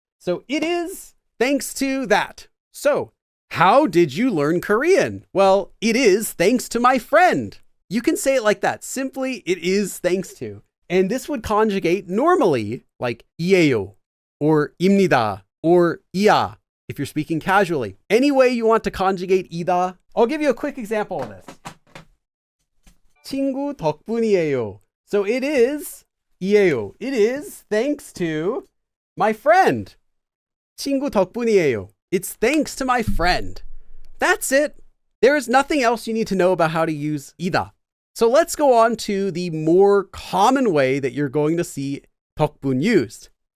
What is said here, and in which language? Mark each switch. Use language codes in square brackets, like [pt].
[en] So it is thanks to that. So how did you learn Korean? Well, it is thanks to my friend. You can say it like that. Simply, it is thanks to. And this would conjugate normally like 이에요 or 입니다 or 이야 if you're speaking casually. Any way you want to conjugate 이다. I'll give you a quick example of this. [ko] 친구 덕분이에요. [en] So it is [ko] 이에요. [en] It is thanks to my friend. [ko] 친구 덕분이에요. [en] It's thanks to my friend. That's it. There is nothing else you need to know about how to use eida. So let's go on to the more common way that you're going to see 덕분 used.